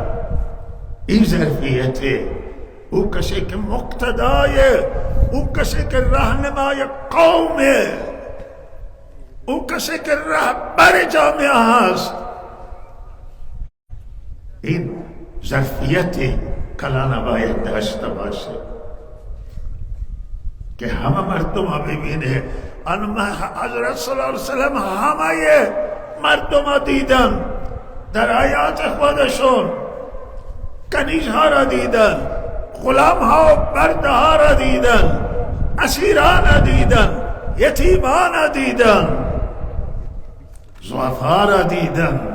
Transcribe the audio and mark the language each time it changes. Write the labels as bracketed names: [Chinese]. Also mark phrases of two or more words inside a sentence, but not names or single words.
[Persian] این ظرفیت او کسی که مقتدای، او کسی که راهنمای قومه، او کسی که رهبر جامعه هست. این ظرفیت کلان باید داشته باشه که همه مردم ببینه. آن حضرت [Arabic] صلی اللہ علیہ وسلم [Persian] همه مردم دیدن، در حیات خودشون کنیزها را دیدن، غلامها و بردها را دیدن، اسیران دیدن، یتیمان دیدن، ضعفا را دیدن.